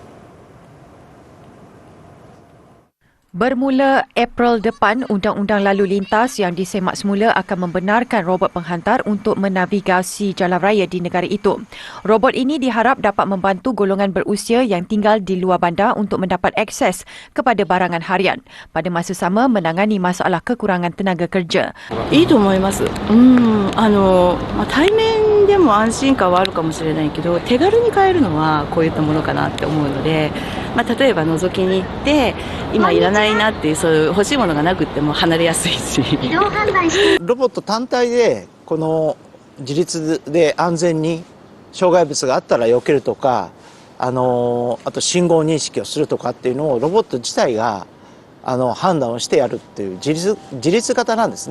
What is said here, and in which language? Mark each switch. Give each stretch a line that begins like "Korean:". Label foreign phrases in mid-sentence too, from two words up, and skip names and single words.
Malay: Bermula April depan, Undang-Undang Lalu Lintas yang disemak semula akan membenarkan robot penghantar untuk menavigasi jalan raya di negara itu. Robot ini diharap dapat membantu golongan berusia yang tinggal di luar bandar untuk mendapat akses kepada barangan harian. Pada masa sama, menangani masalah kekurangan tenaga kerja.
Japanese: いいと思います。対面でも安心感はあるかもしれないけど、手軽に買えるのはこういったものかなって思うので、例えば覗きに行って今いらないなっていうそういう欲しいものがなくっても離れやすいし。ロボット単体でこの自立で安全に障害物があったら避けるとか、あと信号認識をするとかっていうのをロボット自体が判断をしてやるっていう自立型なんですね。